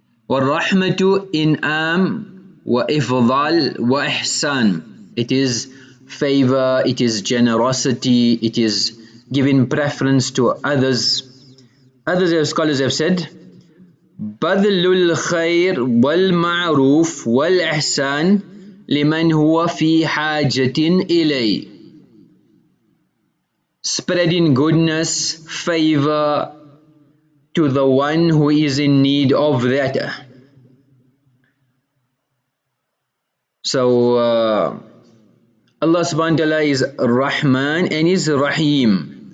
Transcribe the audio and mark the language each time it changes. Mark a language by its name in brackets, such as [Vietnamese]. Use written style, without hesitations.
[Arabic] والرحمة إنعام وإفضال وإحسان. [English] It is favor, it is generosity, it is giving preference to others. Other scholars have said [Arabic] بذل الخير والمعروف والإحسان لمن هو في حاجة إليه. [English] Spreading goodness, favor to the one who is in need of that. So Allah subhanahu wa ta'ala is Rahman and is Rahim.